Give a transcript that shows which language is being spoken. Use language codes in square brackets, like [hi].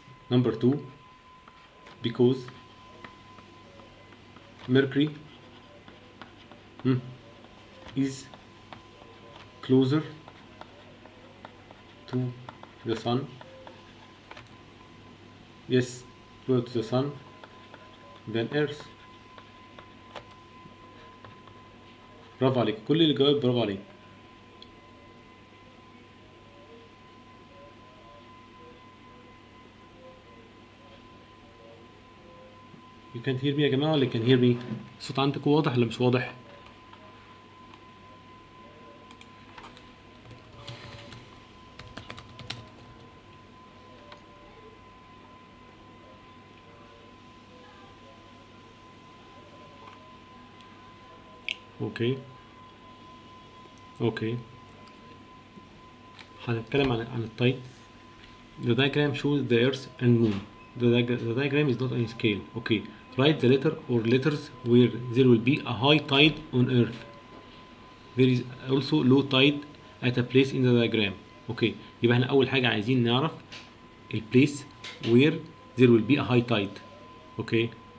[en] Number 2, because Mercury is closer to the Sun. Yes, closer to the Sun than Earth. [ar] برافو عليك، كل اللي جاوب برافو عليك. [en] You can't hear me [ar] يا جماعة ولا [en] can hear me؟ [ar] الصوت عندكم واضح ولا مش واضح؟ اوكي هنتكلم عن التايب. [en] The diagram shows the earth and moon. The diagram is not on scale. Okay, write the letter or letters where there will be a high tide on earth. There is also low tide at a place in the diagram. Okay, [ar] يبقى احنا اول حاجة عايزين نعرف ال [en] place where there will be a high tide. Okay.